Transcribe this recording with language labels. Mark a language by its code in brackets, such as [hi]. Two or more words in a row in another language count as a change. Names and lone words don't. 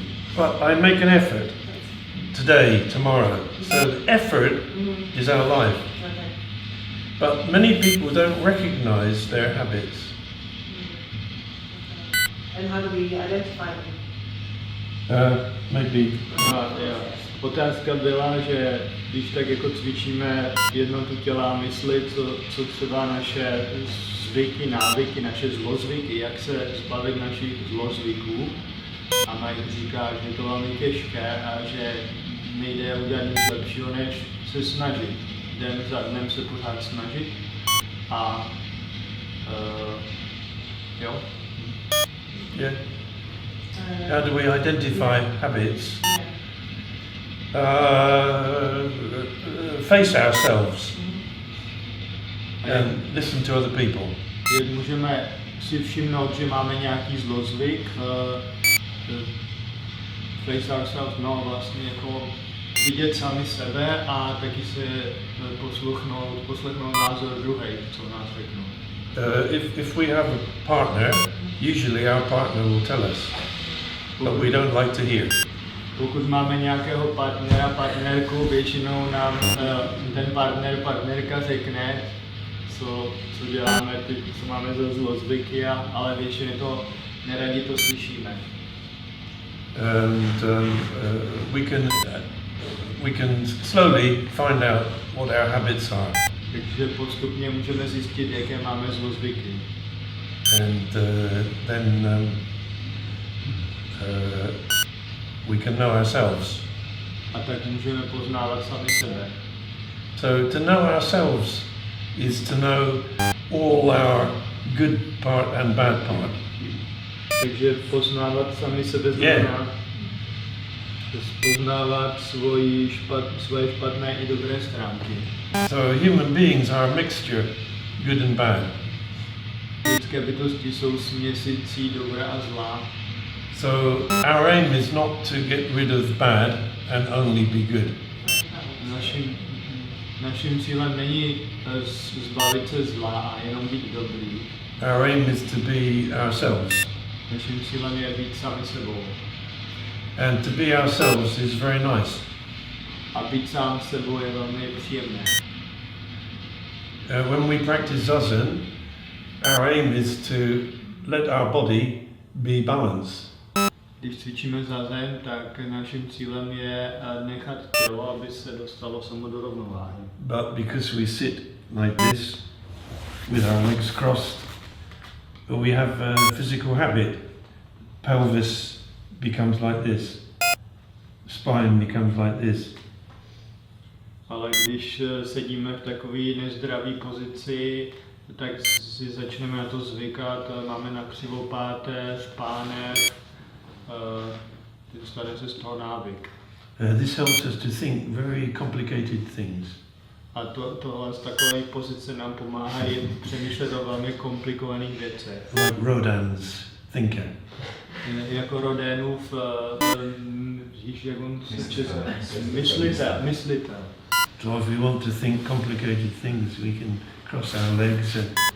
[en] But I make an effort today, tomorrow. So the effort is our life. Okay. But many people don't recognize their habits. And how do we identify them? Maybe. [cs] Otázka byla, že když tak jako cvičíme jednotu těla a mysli, co třeba naše zvyky, návyky, naše zlozvyky, jak se zbavit našich zlozvyků. A Mike říká, že je to velmi těžké a že nejde udělat nic lepšího, než se snažit. Den za dnem se pořád snažit. A jo. [en] Yeah. How do we identify habits? Face ourselves and listen to other people. [cs] Můžeme si všimnout, že máme nějaký zlozvyk, [en] face ourselves, [cs] no vlastně jako vidět sami sebe a taky se poslechnout názor druhej, co nás řeknou. [en] If we have a partner, usually our partner will tell us, but we don't like to hear. [cs] Pokud máme nějakého partnera, partnerku, většinou nám ten partnerka řekne, co děláme, co máme za zlozvyky, ale většinou to neradi to slyšíme. [en] And we can slowly find out what our habits are. [cs] Takže postupně můžeme zjistit, jaké máme zlozvyky. [en] And then we can know ourselves. [cs] A tak můžeme poznávat sami sebe. [en] So to know ourselves is to know all our good part and bad part. [cs] Takže poznávat sami sebe znamená poznávat svoje špatné i dobré stránky. [en] So human beings are a mixture, good and bad. [cs] Lidské bytosti jsou směsicí dobra a zla. [en] So our aim is not to get rid of bad and only be good. [cs] Naším cílem není zbavit se zla a jenom být dobrý. [en] Our aim is to be ourselves. [cs] Naším cílem je být sami sebou. [en] And to be ourselves is very nice. [cs] A být sám sebou je velmi příjemné. [en] When we practice zazen, our aim is to let our body be balanced. [cs] Když cvičíme zazen, tak naším cílem je nechat tělo, aby se dostalo samo do rovnováhy. [en] But because we sit like this, with our legs crossed, we have a physical habit. Pelvis becomes like this. Spine becomes like this. [cs] Ale když sedíme v takové nezdravý pozici, tak si začneme na to zvykat, máme na křivopáteř, pánev, stane se z toho návyk. [en] This helps us to think very complicated things. [cs] A tohle z takové pozice nám pomáhá přemýšlet o velmi komplikovaných věcech. [en] Like Rodin's thinker. [cs] Jako Rodinův myslitel. [en] So if we want to think complicated things, we can cross our legs and